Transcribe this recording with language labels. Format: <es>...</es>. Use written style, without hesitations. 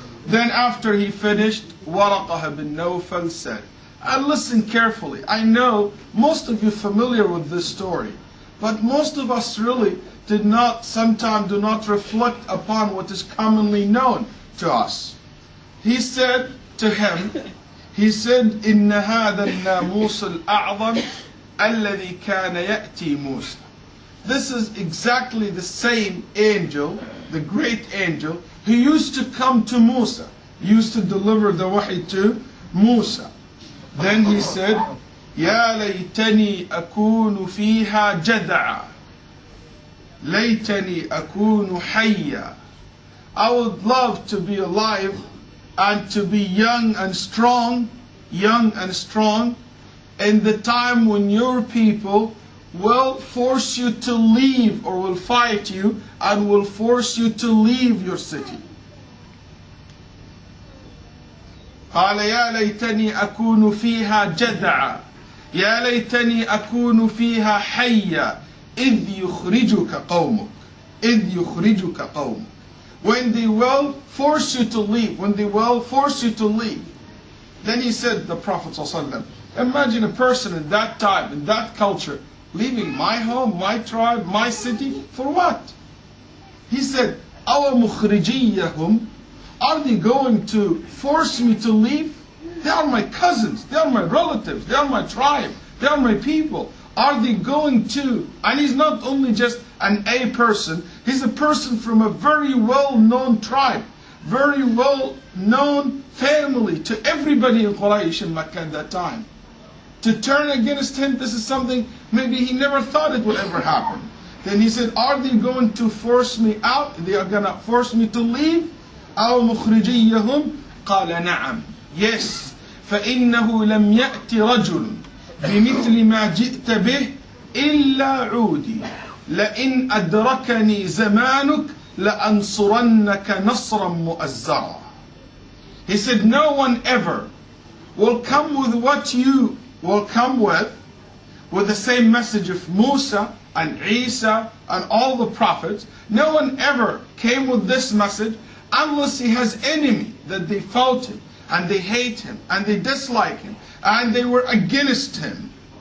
<en>Then after he finished, Waraqah bin Nawfal said, and listen carefully, I know most of you familiar with this story, but most of us really sometimes do not reflect upon what is commonly known to us. He said to him, he said,</en> <ar>إن هذا الناموس الأعظم الذي كان يأتي موسى.</ar> <en>This is exactly the same angel, the great angel, who used to come to Musa, used to deliver the wahi to Musa. Then he said,</en> <ar>يا ليتني أكون فيها جدعا ليتني أكون حيا.</ar> <en>I would love to be alive and to be young and strong in the time when your people will force you to leave, or will fight you and will force you to leave your city.</en> <ar>قال يا ليتني أكون فيها جدعا يا ليتني أكون فيها حيا إذ يخرجك قومك إذ يخرجك قومك.</ar> <en>When they will force you to leave, when they will force you to leave. Then he said, the Prophet ﷺ, imagine a person in that time, in that culture, leaving my home, my tribe, my city, for what? He said,</en> <ar>أَوَ مُخْرِجِيَّهُمْ.</ar> <en>Are they going to force me to leave? They are my cousins, they are my relatives, they are my tribe, they are my people. Are they going to? And he's not only just a person, he's a person from a very well-known tribe, very well-known family to everybody in Quraysh in Mecca at that time. To turn against him, this is something maybe he never thought it would ever happen. Then he said, are they going to force me out? They are going to force me to leave?</en> <ar>أو مخرجيهم قال نعم.</ar> <en>Yes.</en> <ar>فإنه لم يأت رجل بمثل ما جئت به إلا عودي لئن أدركني زمانك لأنصرنك نصرا مؤزرا.</ar> <en>He said, no one ever will come with what will come with the same message of Musa and Isa and all the prophets. No one ever came with this message unless he has enemy that they fought him and they hate him and they dislike him and they were against him.</en>